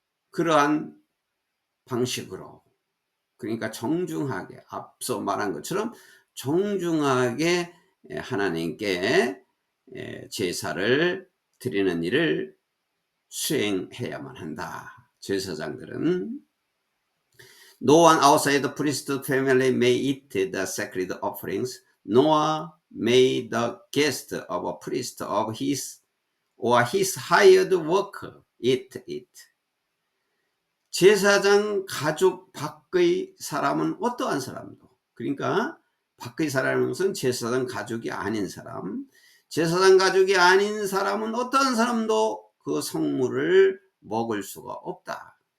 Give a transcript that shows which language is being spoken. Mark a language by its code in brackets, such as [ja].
[ko] 그러한 방식으로 그러니까 정중하게 앞서 말한 것처럼 정중하게 하나님께 제사를 드리는 일을 수행해야만 한다. 제사장들은 [en] No one outside the priest's family may eat the sacred offerings, nor may the guest of a priest of his or his hired worker eat it. [ko] 제사장 가족 밖의 사람은 어떠한 사람도 그러니까 밖의 사람은 것은 제사장 가족이 아닌 사람 제사장 가족이 아닌 사람은 어떠한 사람도 그 성물을 먹을 수가 없다.